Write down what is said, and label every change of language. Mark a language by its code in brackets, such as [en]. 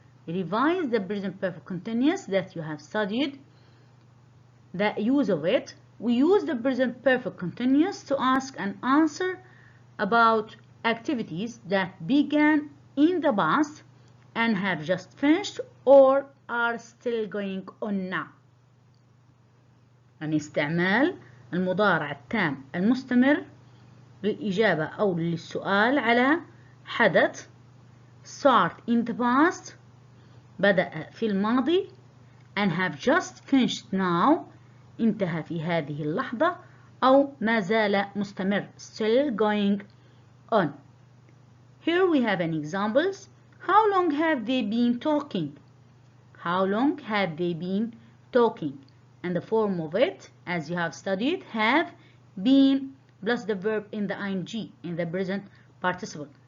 [en] Revise the present perfect continuous that you have studied, the use of it. We use the present perfect continuous to ask and answer about activities that began in the past and have just finished or are still going on now. [ar] يعني استعمال المضارع التام المستمر للإجابة أو للسؤال على حدث [en] start in the past [ar] بدأ في الماضي [en] and have just finished now [ar] انتهى في هذه اللحظة أو ما زال مستمر [en] still going on. Here we have an examples. How long have they been talking? How long have they been talking? And the form of it, as you have studied, have been plus the verb in the ing in the present participle.